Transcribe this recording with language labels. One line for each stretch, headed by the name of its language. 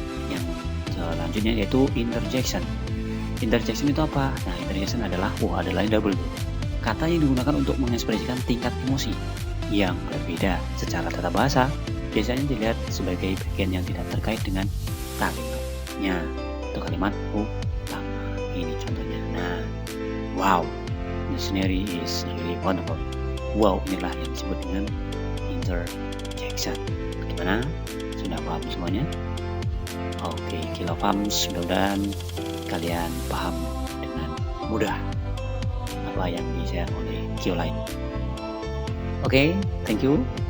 Indonesian: Yang selanjutnya yaitu interjection. Interjection itu apa? Nah, interjection adalah adalah double. Kata yang digunakan untuk mengekspresikan tingkat emosi yang berbeda secara tata bahasa biasanya dilihat sebagai bagian yang tidak terkait dengan kalimatnya atau kalimat utama. Ini contohnya.
English: Nah, wow, the scenery is really wonderful.
Indonesian: Wow, inilah yang disebut dengan interjection. Gimana? Sudah paham semuanya? Oke, Kilofams, mudah-mudahan kalian paham dengan mudah apa yang di-share oleh Kiola ini. Oke,
English: thank you.